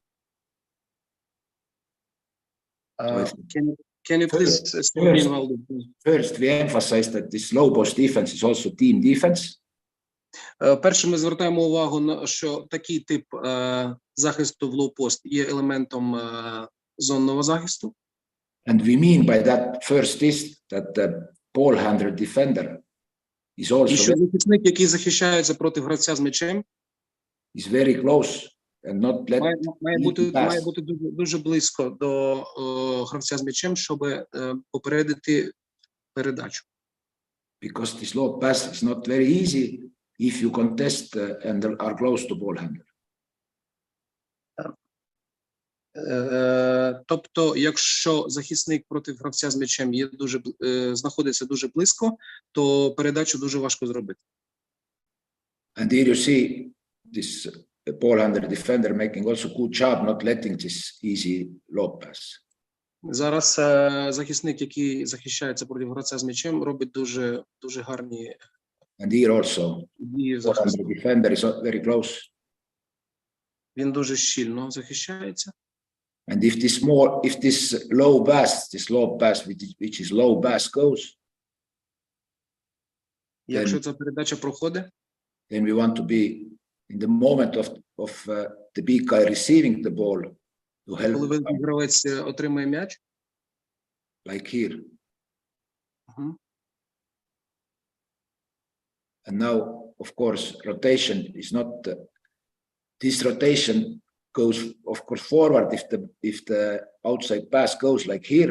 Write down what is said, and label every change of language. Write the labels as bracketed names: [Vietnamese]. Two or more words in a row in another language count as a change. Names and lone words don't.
[English] Can you please explain Valdo? First, we emphasize that this low post defense is also team defense. [Ukrainian] Перше, ми звертаємо увагу на що такий тип захисту в лоу-пост є елементом зонного захисту. [English] And we mean by that first is that the ball handler defender is also [Ukrainian] І що захисник, який захищається проти гравця з м'ячем, [English] is very close and not let [Ukrainian] має бути дуже близько до гравця з м'ячем, щоб попередити передачу. [English] Because this low pass is not very easy if you contest and are close to ball handler. [Ukrainian] Тобто, якщо захисник проти гравця з м'ячем є знаходиться дуже близько, то передачу дуже важко зробити. [English] And here you see this ball handler defender making also good job not letting this easy low pass. [Ukrainian] Зараз захисник, який захищається проти гравця з м'ячем, робить дуже гарні [English] And here also [Ukrainian] дії [English] ball handler [Ukrainian] захисту. [English] defender is very close. [Ukrainian] Він дуже щільно захищається. [English] And if this low pass which is low pass goes, [Ukrainian] Якщо ця передача проходить, [English] then we want to be in the moment of the big guy receiving the ball to help, [Ukrainian] коли гравець отримує м'яч, [English] like here. And now, of course, rotation is not this rotation goes, of course, forward if the outside pass goes like here.